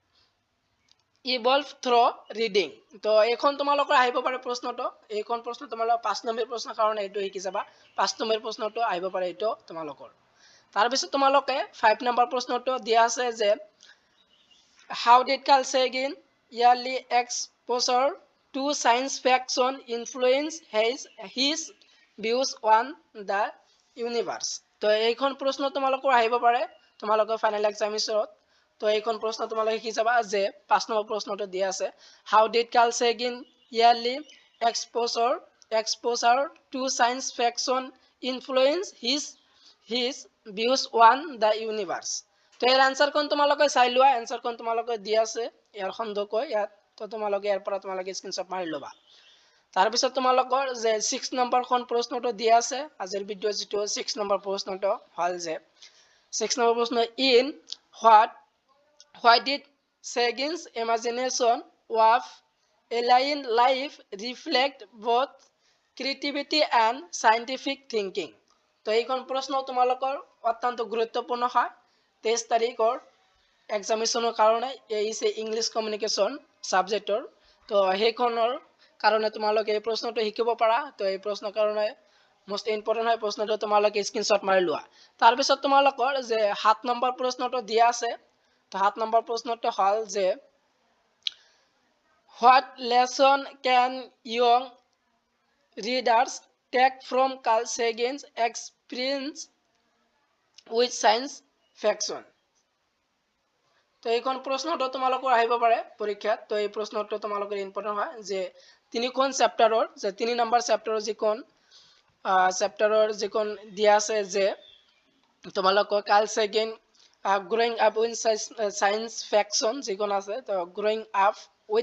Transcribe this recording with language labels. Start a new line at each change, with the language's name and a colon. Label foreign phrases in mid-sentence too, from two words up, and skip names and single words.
English: evolve through reading
Assamese: তো এখন তোমালোকৰ আহিব পাৰে প্ৰশ্নটো এইখন প্ৰশ্ন তোমালোকৰ 5 নম্বৰ প্ৰশ্নৰ কাৰণে এটো শিকি যাবা 5 নম্বৰ প্ৰশ্নটো আহিব পাৰে এটো তোমালোকৰ তাৰ পিছত তোমালোকে 5 নম্বৰ প্ৰশ্নটো দিয়া আছে যে
English: how did Carl Sagan early exposure to science fiction influence his views on the universe
Assamese: তো এইখন প্ৰশ্ন তোমালোকৰ আহিব পাৰে তোমালোকৰ
English: final examinationত
Assamese: তো এইখন প্ৰশ্ন তোমালোকে শিকি যাবা যে 5 নম্বৰ প্ৰশ্নটো দিয়া আছে
English: how did Carl Sagan early exposure to science fiction influence his views on the universe
Assamese: তো এর আনসার কোন তোমালোকে চাই লোৱা আনসার কোন তোমালোকে দিয়া আছে ইয়াৰ খণ্ডকৈ ইয়াত তো তোমালোকে ইয়াৰ পৰা তোমালোকে স্ক্ৰিনশ্বট মাৰি লবা তাৰ পিছত তোমালোকৰ যে 6 নম্বৰ খন প্ৰশ্নটো দিয়া আছে আজিৰ ভিডিও যেটো 6 নম্বৰ প্ৰশ্নটো হল যে 6 নম্বৰ প্ৰশ্ন in
English: why did Sagan's imagination of alien life reflect both creativity and scientific thinking
Assamese: তো এইখন প্ৰশ্ন তোমালোকৰ অত্যন্ত গুৰুত্বপূৰ্ণ হয় 23 তাৰিখৰ এক্সামিনেশ্যনৰ কাৰণে এই
English: English communication subjectৰ
Assamese: তো সেইখনৰ কাৰণে তোমালোকে এই প্ৰশ্নটো শিকিব পাৰা তো এই প্ৰশ্নৰ কাৰণে
English: most important
Assamese: হয় প্ৰশ্নটো তোমালোকে স্ক্ৰিনশ্বট মাৰি লোৱা তাৰ পিছত তোমালোকৰ যে 7 নম্বৰ প্ৰশ্নটো দিয়া আছে তো 7 নম্বৰ প্ৰশ্নটো হল যে
English: what lesson can young readers take from Carl Sagan's experience with science fiction
Assamese: তো এইখন প্ৰশ্নটো তোমালোকৰ আহিব পাৰে পৰীক্ষাত তো এই প্ৰশ্নটো তোমালোকৰ ইম্পৰ্টেন্ট হয় যে তিনিখন চেপ্টাৰৰ যে 3 নম্বৰ চেপ্টাৰৰ যিখন চেপ্টাৰৰ যিখন দিয়া আছে যে তোমালোকৰ কাৰ্ল সেগেন গ্ৰোইং আপ উইথ সায়েন্স ফিকশন যিখন আছে তো গ্ৰোইং আপ উইথ